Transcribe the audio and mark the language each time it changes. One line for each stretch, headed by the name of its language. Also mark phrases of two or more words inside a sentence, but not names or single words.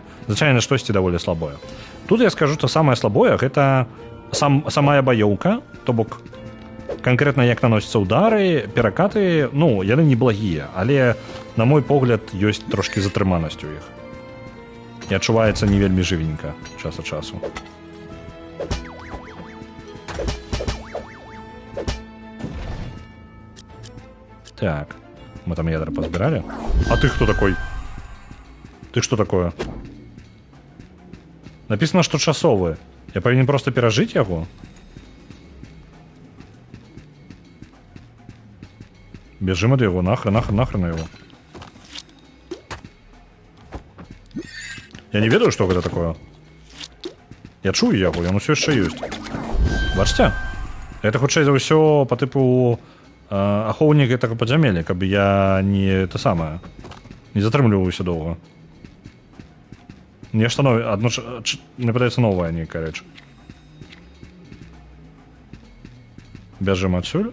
Belarusian: Звычайна штосьці даволі слабое. Тут я скажу, што самае слабое гэта самая баёўка, то бок канкрэтна як наносяцца ўдары, перакаты, ну, яны неблагія, але, на мой погляд, ёсць трошкі затрыманасць у іх. І адчуваецца не вельмі жывенька час ад часу.
Russian: Так, мы там ядра позбирали. А ты кто такой? Ты что такое? Написано, что часовые. Я повинен просто пережить его? Бежим от его, нахрен его. Я не ведаю, что это такое. Я чую его, он все еще есть. Бачите?
Belarusian: Это хутчэй за ўсё
Russian: по типу
Belarusian: ахоўнік гэтага падзямелля, каб я не затрымліваўся доўга. Нешта новае, мне падаецца новая нейкая рэч. Бяжым адсюль.